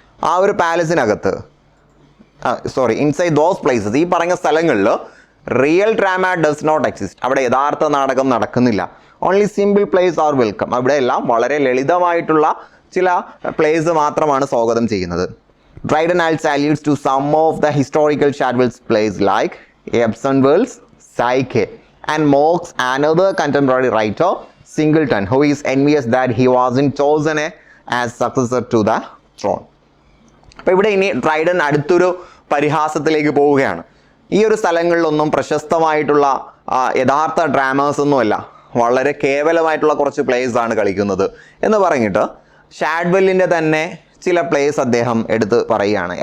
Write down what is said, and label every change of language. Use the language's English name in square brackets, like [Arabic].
[Malayalam] ആ ഒരു പാലസിനകത്ത്, [English] inside those places, [Malayalam] ഈ പറഞ്ഞ സ്ഥലങ്ങളിൽ [English] real drama does not exist, [Malayalam] അവിടെ യഥാർത്ഥ നാടകം നടക്കുന്നില്ല. [English] only simple place are welcome, [Malayalam] അവിടെ എല്ലാം വളരെ ലളിതമായിട്ടുള്ള ചില പ്ലേസ് മാത്രമാണ് സ്വാഗതം ചെയ്യുന്നത്. [English] Dryden also alludes to some of the historical Shadwell's plays like Ebbsonville's Psyche and mocks another contemporary writer, Singleton, who is envious that he wasn't chosen as successor to the throne. [Malayalam] അപ്പോൾ ഇവിടെ ഇനി Dryden അടുത്തൊരു പരിഹാസത്തിലേക്ക് പോവുകയാണ്. ഈ ഒരു സ്ഥലങ്ങളിലൊന്നും പ്രശസ്തമായിട്ടുള്ള യഥാർത്ഥ ഡ്രാമേഴ്സ് ഒന്നുമല്ല, വളരെ കേവലമായിട്ടുള്ള കുറച്ച് പ്ലേസ് ആണ് കളിക്കുന്നത് എന്ന് പറഞ്ഞിട്ട് ഷാഡ്വെല്ലിൻ്റെ തന്നെ ചില പ്ലേസ് അദ്ദേഹം എടുത്ത് പറയുകയാണ്.